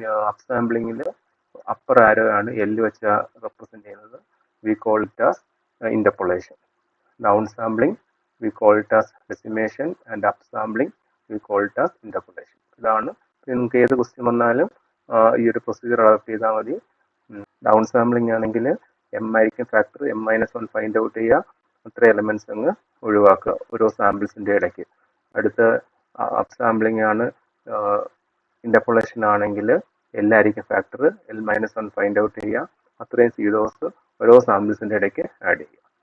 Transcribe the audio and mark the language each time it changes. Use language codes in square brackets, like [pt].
[ml] Up സാമ്പിളിങ്ങിൽ upper ആരോ ആണ് L വെച്ച് represent ചെയ്യുന്നത്, [en] We call it as interpolation. Down sampling we call it as decimation, and up sampling we call it as interpolation. [ml] ഇതാണ്. നിങ്ങൾക്ക് ഏത് question വന്നാലും ഈ ഒരു പ്രൊസീജിയർ അഡോപ്റ്റ് ചെയ്താൽ മതി. ഡൗൺ സാമ്പിളിംഗ് ആണെങ്കിൽ എം ആയിരിക്കും ഫാക്ടർ, M-1 ഫൈൻഡ് ഔട്ട് ചെയ്യുക, അത്ര എലമെന്റ്സ് അങ്ങ് ഒഴിവാക്കുക ഓരോ സാമ്പിൾസിന്റെ ഇടയ്ക്ക്. അടുത്ത അപ്പ് സാമ്പിളിംഗ് ആണ്, ഇന്റർപോളേഷൻ ആണെങ്കിൽ എല്ലായിരിക്കും ഫാക്ടർ, L-1 ഫൈൻഡ് ഔട്ട് ചെയ്യുക, അത്രയും സീറോസ് ഓരോ സാമ്പിൾസിന്റെ ഇടയ്ക്ക് ആഡ് ചെയ്യുക.